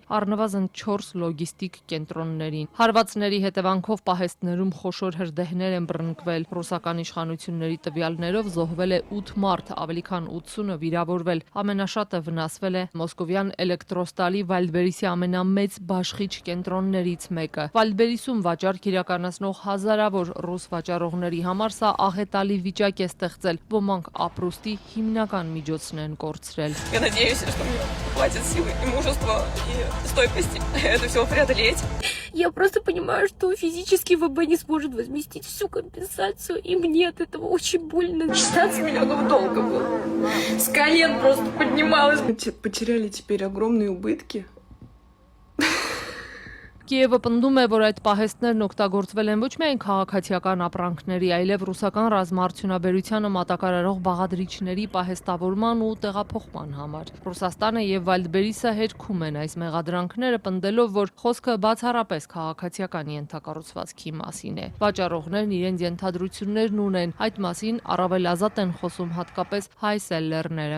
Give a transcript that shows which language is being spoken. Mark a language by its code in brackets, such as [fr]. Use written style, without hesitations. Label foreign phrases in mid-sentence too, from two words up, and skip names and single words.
[hy] առնվազն 4 լոգիստիկ կենտրոններին։ Հարվածների հետևանքով պահեստներում խոշոր հրդեհներ են բռնկվել։ Ռուսական իշխանությունների տվյալներով զոհվել է 8 մարդ, ավելի քան 80-ը վիրավորվել։ Ամենաշատը վնասվել Մոսկովյան էլեկտրոստալի Վալդբերիսի ամենամեծ բաշխիչ կենտրոններից մեկը։ Վալդբերիսում վաճառք իրականացնող հազարավոր ռուս վաճառողների համար սա աղետալի վիճակ է ստեղծել։ Ոմանք ապրուստի հիմնական միջոցն են կորցրել։ [ru] Я надеюсь, что мне хватит силы и мужества и стойкости это все преодолеть. Я просто понимаю, что физически ВБ не сможет возместить всю компенсацию, и мне от этого очень больно. 16 миллионов долга было. С колен просто поднималась. Потеряли теперь огромные убытки. [hy] Կիևը պնդում է, որ այդ պահեստներն օգտագործվել են ոչ միայն քաղաքացիական ապրանքների, այլև ռուսական ռազմաարդյունաբերությանը մատակարարող բաղադրիչների պահեստավորման ու տեղափոխման համար։ Ռուսաստանը եւ Վալդբերիսը հերքում են այս մեղադրանքները, պնդելով, որ խոսքը բացառապես քաղաքացիական ենթակառուցվածքի մասին է։ Վաճառողներն իրենց ենթադրություններն ունեն, այդ մասին առավել ազատ են խոսում հատկապես հայ սելլերները։